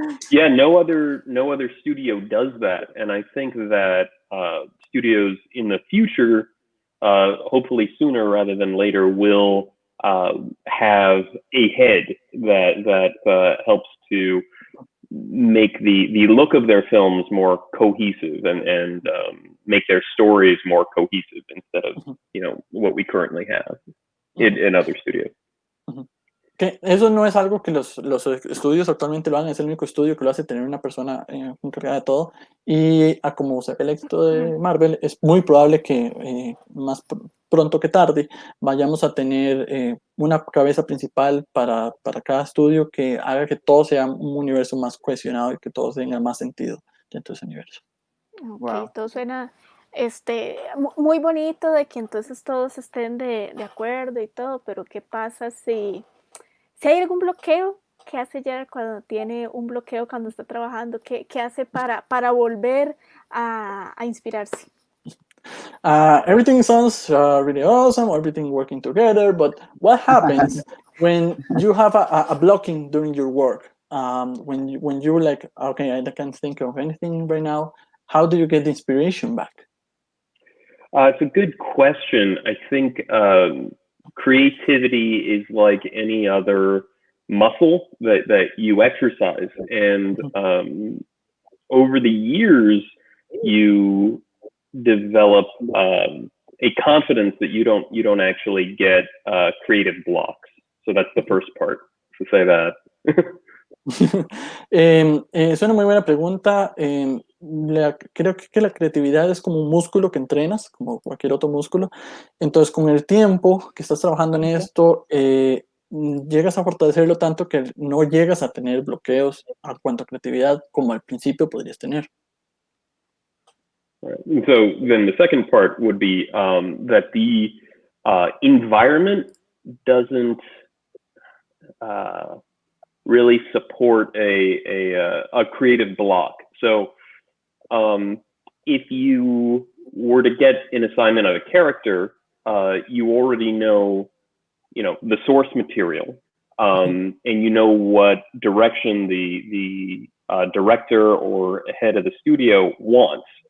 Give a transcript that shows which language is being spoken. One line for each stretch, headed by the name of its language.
English: Yeah, no other studio does that, and I think that studios in the future, hopefully sooner rather than later, will have a head that helps to make the look of their films more cohesive and make their stories more cohesive instead of what we currently have in other studios.
Spanish: Que eso no es algo que los estudios actualmente lo hagan, es el único estudio que lo hace, tener una persona encargada de todo, y como se ve el éxito de Marvel, es muy probable que más pronto que tarde, vayamos a tener una cabeza principal para cada estudio que haga que todo sea un universo más cohesionado y que todo tenga más sentido dentro de ese universo.
English: Ok, Wow.
Spanish: todo suena muy bonito de que entonces todos estén de acuerdo y todo, pero ¿qué pasa si hay algún bloqueo? ¿Qué hace Jerad cuando tiene un bloqueo cuando está trabajando? ¿Qué hace para volver a inspirarse?
English: Everything sounds really awesome, everything working together, but what happens when you have a blocking during your work? When you're like, okay, I can't think of anything right now, how do you get the inspiration back? It's a good question. I think creativity is like any other muscle that you exercise. And over the years, you develop a confidence that you don't actually get creative blocks. So that's the first part, to say that.
Spanish: Es una muy buena pregunta. Creo que la creatividad es como un músculo que entrenas, como cualquier otro músculo. Entonces, con el tiempo que estás trabajando en esto, llegas a fortalecerlo tanto que no llegas a tener bloqueos a cuanto a creatividad como al principio podrías tener.
English: Right. And so then the second part would be that the environment doesn't really support a creative block. So if you were to get an assignment of a character, you already know, the source material, and you know what direction the director or head of the studio wants.